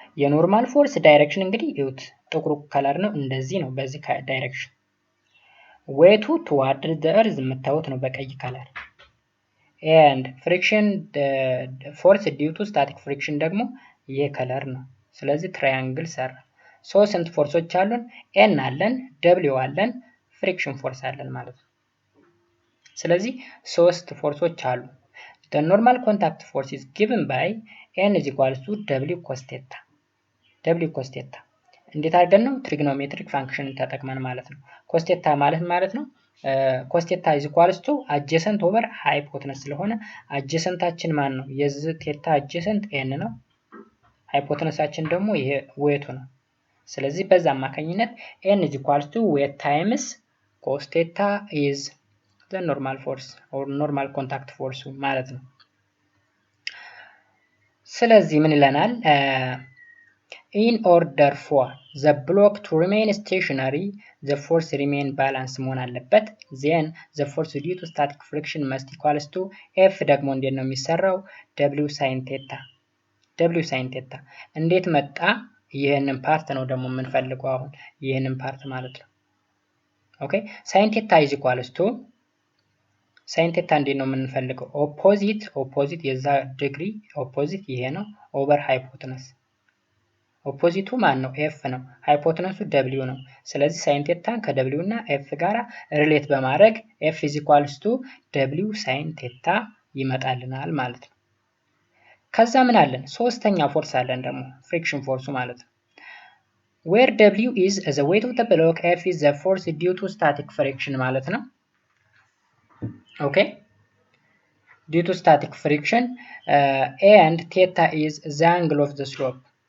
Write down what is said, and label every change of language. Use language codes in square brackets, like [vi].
[am] የኖርማል ፎርስ ዳይሬክሽን እንግዲህ ይሁት ጥቁሩ ከለር ነው እንደዚህ ነው በዚህ ዳይሬክሽን። ዌቱ toward the earth የምታዩት ነው በቀይ ከለር። [en] and friction force due to static friction [am] ደግሞ ይሄ ከለር ነው። ስለዚህ ትራያንግል ሰራ። ሶ ስንት ፎርሶች አሉን? n አለን፣ w አለን፣ ፍሪክሽን ፎርስ አለን ማለት ነው። ስለዚህ ሶስት ፎርሶች አሉ። [en] the normal contact force is given by n is equal to w cos theta [am] እንዴት አድርገን ነው? ትሪግኖሜትሪክ ፋንክሽን ተጠቅመን ማለት ነው። cos theta ማለት ነው [en] cos theta is equal to adjacent over hypotenuse [am] ስለሆነ adjacentአችን ማን ነው? የዚህ ቴታ adjacent n ነው። ሃይፖተነሳችን ደግሞ ይሄ ዌቱ ነው። ስለዚህ በዛ አማካኝነት [en] n is equal to weight times cos theta is the normal force or normal contact force [am] ማለት ነው። ስለዚህ ምን ይለናል? [en] in order for the block to remain stationary the force remain balance [am] መሆን አለበት። [en] then the force due to static friction must equals to f [am] ደግሞ እንዴት ነው የሚሰራው? [en] w sin theta [am] w sin theta እንዴት መጣ? ይሄንን ፓርት ነው ደግሞ የምንፈልገው አሁን ይሄንን ፓርት ማለት ነው። ኦኬ sin theta is equals to sin theta እንዴት ነው የምንፈልገው? ኦፖዚት የዛ ዲግሪ ኦፖዚት ይሄ ነው ኦቨር ሃይፖተነስ። ኦፖዚቱ ማን ነው? ኤፍ ነው። ሃይፖተነሱ w ነው። ስለዚህ sin theta ከw እና f ጋራ ሪሌት በማድረግ [en] f is equals to w sin theta [am] ይመጣልናል ማለት ነው። ከዛ ምን አለን? ሶስተኛ ፎርስ አለን ደግሞ ፍሪክሽን ፎርሱ ማለት ነው። [en] where w is the weight of the block, f is the force due to static friction [am] ማለት ነው። ኦኬ [en] due to static friction and theta is the angle of the slope.